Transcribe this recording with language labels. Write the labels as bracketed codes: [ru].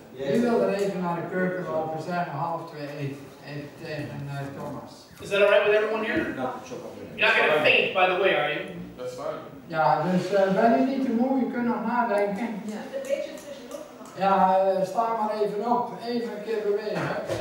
[nl] Wie wil er even naar de keuken lopen, zeggen 1:30 eten, even tegen Thomas. [en] Is that all right with everyone here? You're not going to faint, by the way, are you? That's fine. [nl] Ja, dus ben je niet te moe, je kunt nog nadenken. Een beetje tussendoor. Ja, sta maar even op, even een keer bewegen.